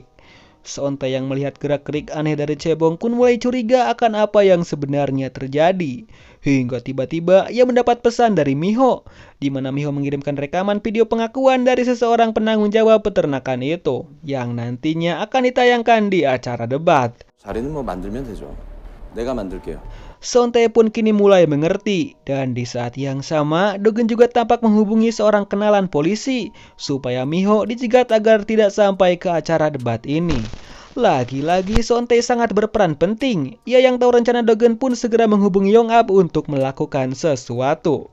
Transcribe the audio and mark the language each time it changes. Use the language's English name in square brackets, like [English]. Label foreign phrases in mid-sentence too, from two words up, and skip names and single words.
[Indonesian] Seontai yang melihat gerak-gerik aneh dari Chaebong pun mulai curiga akan apa yang sebenarnya terjadi. Hingga tiba-tiba ia mendapat pesan dari Miho, di mana Miho mengirimkan rekaman video pengakuan dari seseorang penanggung jawab peternakan itu, yang nantinya akan ditayangkan di acara debat. [Korean] 자리는 뭐 만들면 되죠. 내가 만들게요. [Indonesian] Sontae pun kini mulai mengerti, dan di saat yang sama Dogen juga tampak menghubungi seorang kenalan polisi supaya Miho dicegat agar tidak sampai ke acara debat ini. Lagi-lagi Sontae sangat berperan penting. Ia yang tahu rencana Dogen pun segera menghubungi Yong-ab untuk melakukan sesuatu.